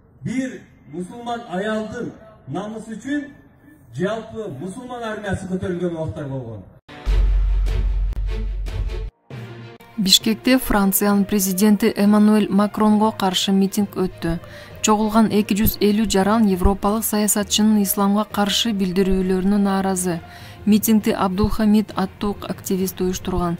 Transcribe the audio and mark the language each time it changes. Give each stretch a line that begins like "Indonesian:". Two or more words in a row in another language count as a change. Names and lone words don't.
Kyrgyz: bir musulman ayaldın namusu üçün жалпы musulman armiyası
Kazakh: көтерілген уақыттар болған.
Kyrgyz: Бишкекте Франциянын президенти Эммануэль Макронго каршы митинг өттү. Чогулган 250 жаран европалык саясатчынын исламга каршы билдирүүлөрүнө нааразы. Митингди Абдулхамид аттуу активист уюштурган.